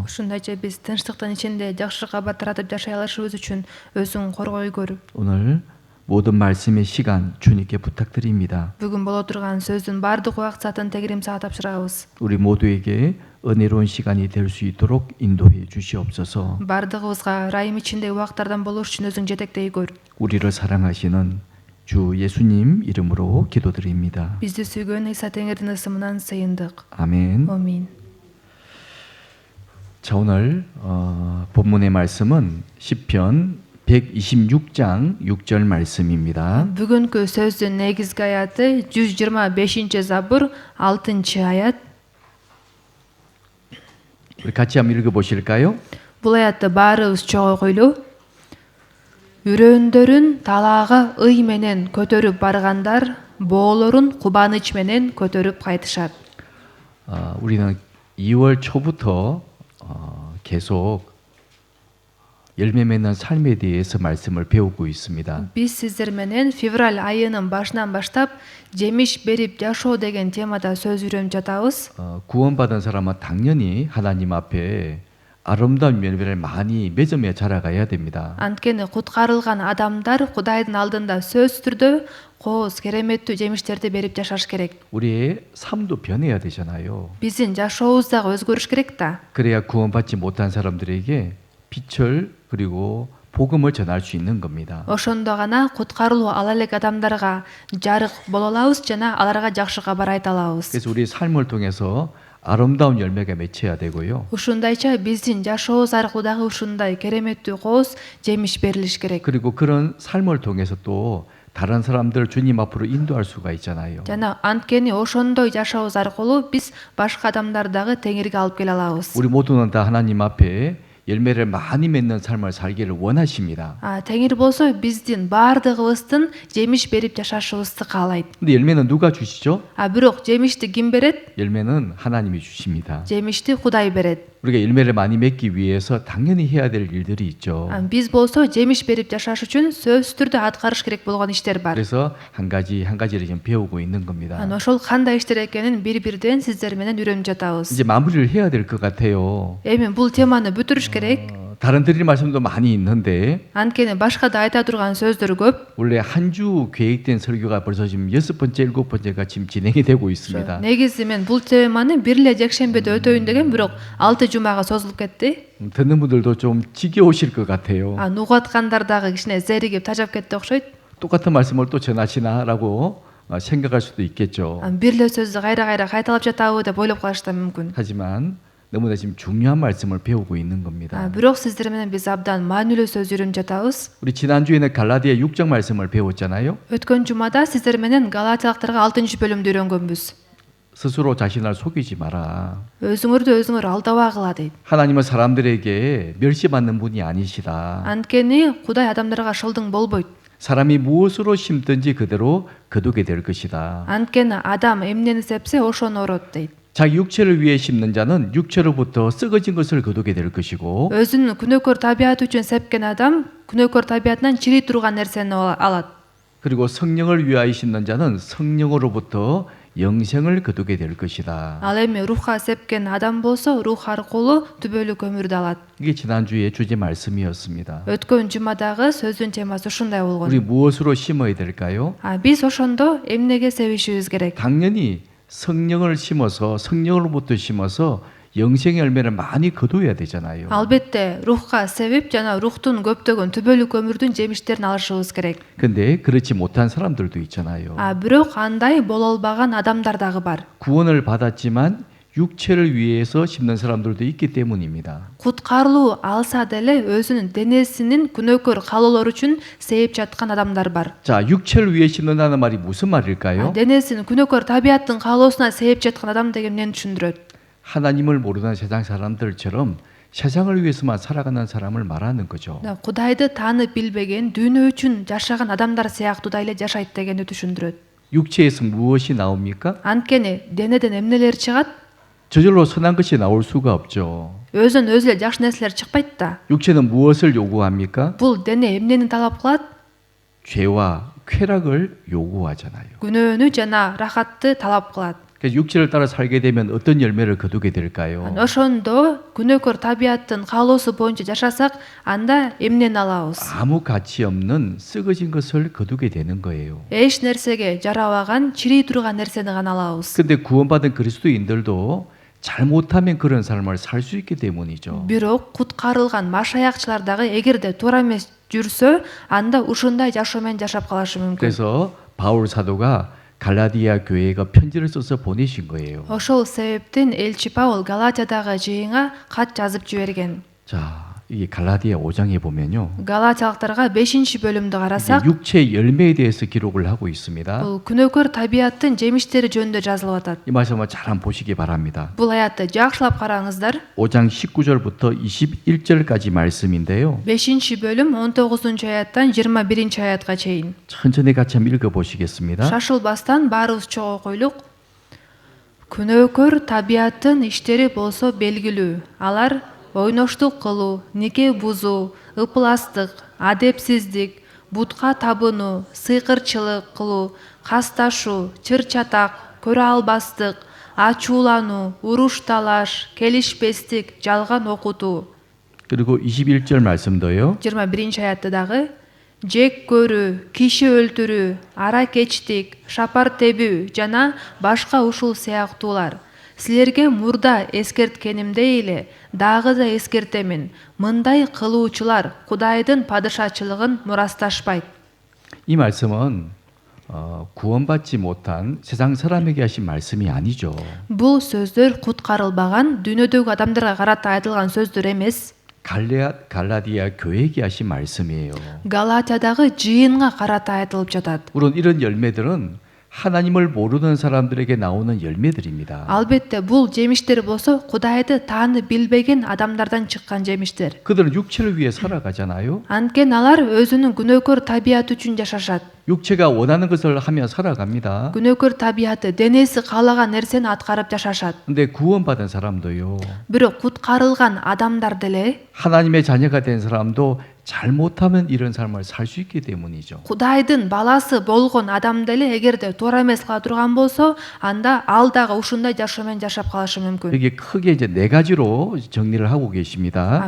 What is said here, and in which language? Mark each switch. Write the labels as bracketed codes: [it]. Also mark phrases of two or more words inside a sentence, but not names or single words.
[ky] ушундайча биз тынчтыктын ичинде жакшылыкка батыратып жашай алышыбыз үчүн өзүң коргой көр. [ko] 오늘 모든 말씀의 시간 주님께 부탁드립니다. [ky] Бүгүн боло турган сөздүн баардык убакытын тегерим сага тапшырабыз. [ko] 우리 모두에게 은혜로운 시간이 될 수 있도록 인도해 주시옵소서. [ky] Бардыгыбызга ырайым ичинде убактардан болуш үчүн өзүң жетектей көр. [ko] 우리를 사랑하시는 주 예수님 이름으로 기도드립니다. [ky] Бизди сүйгөн Иса Теңирдин ысымынан сыйындык. [ko] 아멘. [ky] Амин. [ko] 자, 오늘 본문의 말씀은 시편 126장 6절 말씀입니다. [ky] Бүгүнкү сөздүн негизги аяты 125-забур 6-аят. [ko] 우리 같이 한번 읽어 보실까요? [ky] Бул аятты баарыбыз чогойгойлу. Үрөндөрүн талаага ый менен көтөрүп баргандар боолорун кубаныч менен көтөрүп кайтышат. [ko] 우리는 2월 초부터 계속 열매 맺는 삶에 대해서 말씀을 배우고 있습니다. [ky] Биз сиздер менен февраль айынын башынан баштап жемиш берип жашоо деген темада сөз үйрөнүп жатабыз. [ko] 구원받은 사람은 당연히 하나님 앞에 아름다운 열매를 많이 맺으며 자라가야 됩니다. [ky] Анткени куткарылган адамдар Кудайдын алдында сөзсүз түрдө кооз кереметтүү жемиштерди берип жашаш керек. [ko] 우리의 삶도 변해야 되잖아요. [ky] Биздин жашообуз дагы өзгөрүш керек да. [ko] 그래야 구원받지 못한 사람들에게 빛을 그리고 복음을 전할 수 있는 겁니다. [ky] Ошондо гана куткарылуу ала элек адамдарга жарык боло алабыз жана аларга жакшы кабар айта алабыз. [ko] 그래서 우리 삶을 통해서 아름다운 열매가 맺혀야 되고요. [ky] Ушундайча биздин жашообуз аркылуу дагы ушундай кереметтүү кооз жемиш берилиш керек. [ko] 그리고 그런 삶을 통해서 또 다른 사람들 주님 앞으로 인도할 수가 있잖아요. [ky] Жана анткени ошондой жашообуз аркылуу биз башка адамдарды дагы Теңирге алып келе алабыз. [ko] 우리 모두는 다 하나님 앞에 열매를 많이 맺는 삶을 살기를 원하십니다. [ky] Теңир болсо биздин баардыгыбыздын жемиш берип жашашыбызды каалайт. [ko] 근데 열매는 누가 주시죠? [ky] Бирок жемишти ким берет? [ko] 열매는 하나님이 주십니다. [ky] Жемишти Кудай берет. [ko] 우리가 열매를 많이 맺기 위해서 당연히 해야 될 일들이 있죠. [ky] Биз болсо жемиш берип жашаш үчүн сөзсүз түрдө аткарыш керек болгон иштер бар. [ko] 그래서 한 가지를 지금 배우고 있는 겁니다. [ky] Ошол кандай иштер экенин бир-бирден сиздер менен үйрөнүп жатабыз. [ko] 이제 마무리를 해야 될 것 같아요. [ky] Эми бул теманы бүтүрүш керек. [ko] 다른 드릴 말씀도 많이 있는데 [ky] Анткени башка да айта турган сөздөр көп. [ko] 원래 한 주 계획된 설교가 벌써 지금 6번째, 7번째가 지금 진행이 되고 있습니다. [ky] Негизи мен бул теманы бир эле жекшембиде өтөйүн деген, бирок 6 жумага созулуп кетти. [ko] 듣는 분들도 좀 지겨우실 것 같아요. [ky] Угаткандар дагы кичине зеригип тажап кетти окшойт. [ko] 똑같은 말씀을 또 전하시나라고 생각할 수도 있겠죠. [ky] Бир эле сөздү кайра кайталап жатабы деп ойлоп калышы да мүмкүн. [ko] 하지만 너무나 지금 중요한 말씀을 배우고 있는 겁니다. [ky] Бирок сиздер менен биз абдан маанилүү сөз үйрөнүп жатабыз. [ko] 우리 지난주에는 갈라디아 6장 말씀을 배웠잖아요. [ky] Өткөн жумада сиздер менен Галатиялыктарга 6-бөлүмдү үйрөнгөнбүз. [ko] 스스로 자신을 속이지 마라. [ky] Өзүңөрдү өзүңөр алдабагыла дейт. [ko] 하나님은 사람들에게 멸시받는 분이 아니시다. [ky] Анткени Кудай адамдарга шылдың болбойт. [ko] 사람이 무엇으로 심든지 그대로 거두게 될 것이다. [ky] Анткени адам эмнени сепсе ошону орот дейт. [ko] 자기 육체를 위해 심는 자는 육체로부터 썩어진 것을 거두게 될 것이고 [ky] Өзүнүн күнөөкөр табиаты үчүн сепкен адам күнөөкөр табиятынан чири турган нерсени алат. [ko] 그리고 성령을 위하여 심는 자는 성령으로부터 영생을 거두게 될 것이다. [ky] Ал эми рухка сепкен адам болсо рух аркылуу түбөлүк өмүрдү алат. [ko] 이게 지난주의 주제 말씀이었습니다. [ky] Өткөн жумадагы сөздүн темасы ушундай болгон. [ko] 우리 무엇으로 심어야 될까요? [ky] Биз ошондо эмнеге себишибиз керек? [ko] 당연히 성령을 심어서 성령으로부터 심어서 영생의 열매를 많이 거둬야 되잖아요. [ky] Албетте рухка себип жана рухтун көптөгөн түбөлүк өмүрдүн жемиштерин алышыбыз керек. [ko] 근데 그렇지 못한 사람들도 있잖아요. [ky] Бирок андай боло албаган адамдар дагы бар. [ko] 구원을 받았지만 육체를 위해서 심는 사람들도 있기 때문입니다. [ky] Куткарылуу алса деле өзүнүн денесинин күнөөкөр каалоолору үчүн сээп жаткан адамдар бар. [ko] 자, 육체를 위해 심는다는 말이 무슨 말일까요? [ky] Денесинин күнөөкөр табияттын каалоосуна сээп жаткан адам деген эмнени түшүндүрөт? [ko] 하나님을 모르는 세상 사람들처럼 세상을 위해서만 살아가는 사람을 말하는 거죠. [ky] Кудайды таанып билбеген, дүйнө үчүн жашаган адамдар сыяктуу да эле жашайт дегенди түшүндүрөт. [ko] 육체에서 무엇이 나옵니까? [ky] Анткени денеден эмнелер чыгат? [ko] 저절로 선한 것이 나올 수가 없죠. [ky] Өзүнөн өзү эле жакшы нерселер чыкпайт да. [ko] 육체는 무엇을 요구합니까? [ky] Бул дене эмнени талап кылат? [ko] 죄와 쾌락을 요구하잖아요. [ky] Күнөөнү жана рахатты талап кылат. [ko] 그래서 육체를 따라 살게 되면 어떤 열매를 거두게 될까요? [ky] ошондо күнөөкөр табияттын каалоосу боюнча жашасак анда эмнени алабыз? [ko] 아무 가치 없는 썩어진 것을 거두게 되는 거예요. [ky] эч нерсеге жарабаган, чирей турган нерсени гана алабыз. [ko] 근데 구원받은 그리스도인들도 잘못하면 그런 삶을 살 수 있기 때문이죠. [ky] Бирок куткарылган машаякчылар дагы эгерде туура эмес жүрсө, анда ушундай жашоо менен жашап калышы мүмкүн. [ko] 그래서 바울 사도가 갈라디아 교회가 편지를 써서 보내신 거예요. [ky] Ошол себептен элчи Паул Галатиядагы жыйынга кат жазып жиберген. [ko] 자, 이 갈라디아 5장에 보면요. [ky] Галатиялыктарга 5-бөлүмдү [ko] 이게 [ky] карасак, [ko] 육체 열매에 대해서 기록을 하고 있습니다. [ky] бул күнөөкөр табияттын жемиштери жөнүндө жазылып атат. [ko] 이 말씀을 잘 한번 보시기 바랍니다. [ky] Бул аятты жакшылап караңыздар. [ko] 5장 19절부터 21절까지 말씀인데요. [ky] 5-бөлүм 19-аяттан 21-аятка чейин. [ko] 천천히 같이 한번 읽어보시겠습니다. [ky] Шашылбастан баарыбыз чогуу койлук. Күнөөкөр табияттын иштери болсо белгилүү. Алар ойноштук кылуу, нике бузуу, ыпластык, адепсиздик, бутка табынуу, сыйкырчылык кылуу, касташуу, чыр-чатак, көрө албастык, ачуулануу, уруш талаш, келишпестик, жалган окутуу. [ko] 그리고 21절 말씀도요. [ky] 21-аятты дагы жек көрүү, киши өлтүрүү, аракечтик, шапар тебүү жана башка ушул сыяктуулар. Силерге мурда эскерткенимдей эле дагы да эскертемин. Мындай кылуучулар Кудайдын падышачылыгын мурасташпайт. [ko] 이 말씀은 구원받지 못한 세상 사람에게 하신 말씀이 아니죠. [ky] Бул сөздөр куткарылбаган дүйнөдөгү адамдарга карата айтылган сөздөр эмес. [ko] 갈라디아 교회에게 하신 말씀이에요. [ky] Галатиядагы жыйынга карата айтылып жатат. [ko] 물론 이런 열매들은 하나님을 모르는 사람들에게 나오는 열매들입니다. [ky] Албетте бул жемиштер болсо Кудайды таанып билбеген адамдардан чыккан жемиштер. [ko] 그들은 육체를 위해 살아가잖아요. [ky] Анткени алар өзүнүн күнөөкөр табияты үчүн жашашат. [ko] 육체가 원하는 것을 하며 살아갑니다. [ky] күнөөкөр табияты, денеси каалаган нерсени аткарып жашашат. [ko] 근데 구원받은 사람도요. [ky] Бирок куткарылган адамдар деле [ko] 하나님의 자녀가 된 사람도 잘못하면 이런 삶을 살 수 있기 때문이죠. [ky] Кудайдын баласы болгон адам деле эгерде туура эмес кыла турган болсо, анда ал дагы ушундай жашоо менен жашап калышы мүмкүн. [ko] 여기 크게 이제 네 가지로 정리를 하고 계십니다.